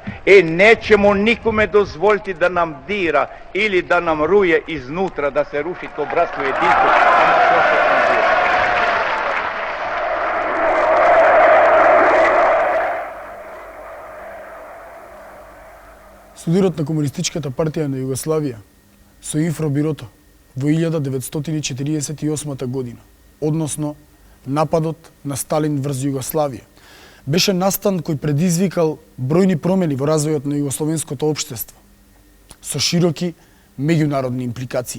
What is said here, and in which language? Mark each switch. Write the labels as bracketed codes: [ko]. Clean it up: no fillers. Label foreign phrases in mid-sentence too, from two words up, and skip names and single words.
[sr] Nećemo nikome dozvoliti da nam dira ili da nam ruje iznutra, da se ruši to bratstvo i jedinstvo. [mk] Судирот на Комунистичката партија на Југославија со Инфробирото во 1948 година, односно нападот на Сталин врз Југославија, беше настан кој предизвикал бројни промени во развојот на југословенското општество, со широки меѓународни импликации.